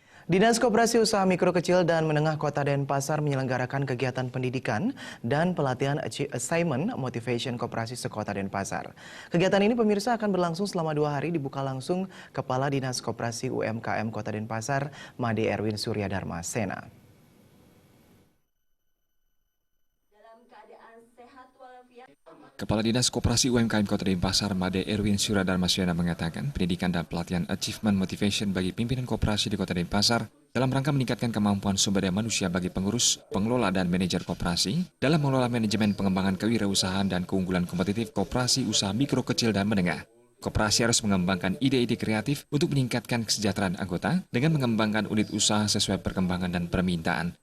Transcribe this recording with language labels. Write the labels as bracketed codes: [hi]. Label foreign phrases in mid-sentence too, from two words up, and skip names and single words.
[id] Dinas Koperasi Usaha Mikro Kecil dan Menengah Kota Denpasar menyelenggarakan kegiatan pendidikan dan pelatihan [en] Assignment Motivation [id] Koperasi Sekota Denpasar. Kegiatan ini pemirsa akan berlangsung selama 2 hari, dibuka langsung Kepala Dinas Koperasi UMKM Kota Denpasar, Made Erwin Suryadharma Sena. Kepala Dinas Koperasi UMKM Kota Denpasar, Made Erwin Suryadharma Sena mengatakan pendidikan dan pelatihan [en] Achievement Motivation [id] bagi pimpinan koperasi di Kota Denpasar dalam rangka meningkatkan kemampuan sumber daya manusia bagi pengurus, pengelola, dan manajer koperasi dalam mengelola manajemen pengembangan kewirausahaan dan keunggulan kompetitif koperasi usaha mikro kecil dan menengah. Koperasi harus mengembangkan ide-ide kreatif untuk meningkatkan kesejahteraan anggota dengan mengembangkan unit usaha sesuai perkembangan dan permintaan.